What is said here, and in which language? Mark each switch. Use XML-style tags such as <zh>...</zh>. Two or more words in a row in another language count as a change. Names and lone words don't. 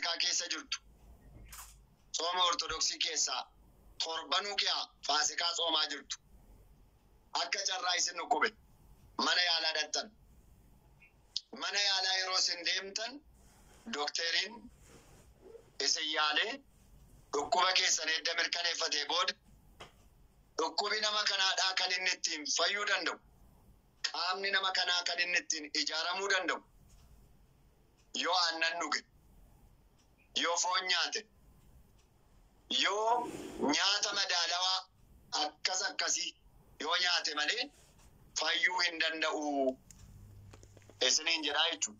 <om>keessa jirtu soomaa Ortodoksii keessa torbanu kiyya Faasikaa soomaa jirtu akka ciraay sinu kub mana yaalaa dhattan mana yaalaa yeroo isin deemtan dookteriin isin yaalee dhukkuba keessan edda mirkaneeffatee booda dhukkubi nama kanaadhaa kan inni ittiin fayyuu danda'u qaamni nama kanaa kan inni ittiin ijaaramuu danda'u yoo aannan dhuge yoo foon nyaate yoo nyaata madaalawaa akkas akkasii yoo nyaate malee fayyuu hin danda'u isiniin jedhaa jechuudha.</om>